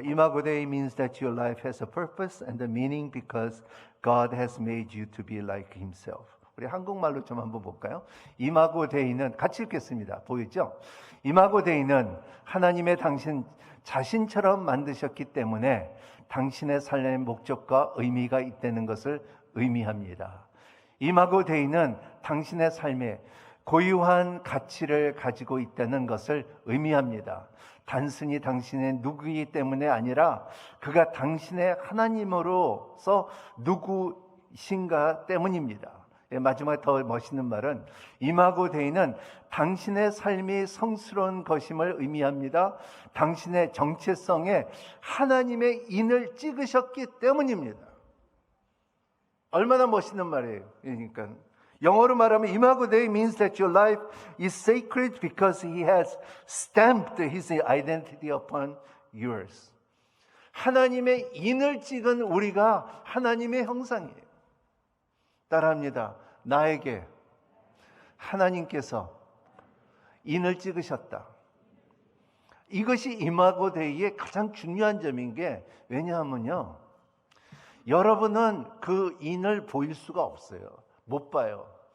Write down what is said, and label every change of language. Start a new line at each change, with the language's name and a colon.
English: 이마고 데이 means that your life has a purpose and a meaning because God has made you to be like Himself.
Korean: 우리 한국말로 좀 한번 볼까요? 이마고 데이는, 같이 읽겠습니다. 보이죠? 이마고 데이는 하나님의 당신 자신처럼 만드셨기 때문에 당신의 삶의 목적과 의미가 있다는 것을 의미합니다. 이마고 데이는 당신의 삶에 고유한 가치를 가지고 있다는 것을 의미합니다. 단순히 당신의 누구이기 때문에 아니라 그가 당신의 하나님으로서 누구신가 때문입니다. 마지막에 더 멋있는 말은 이마고 데이는 당신의 삶이 성스러운 것임을 의미합니다. 당신의 정체성에 하나님의 인을 찍으셨기 때문입니다. 얼마나 멋있는 말이에요. 그러니까 영어로 말하면
English: 이마고 데이 means that your life is sacred because He has stamped His identity upon yours.
Korean: 하나님의 인을 찍은 우리가 하나님의 형상이에요. 따라합니다. 나에게 하나님께서 인을 찍으셨다. 이것이 이마고 데이의 가장 중요한 점인 게, 왜냐하면요, 여러분은 그 인을 보일 수가 없어요. 못 봐요.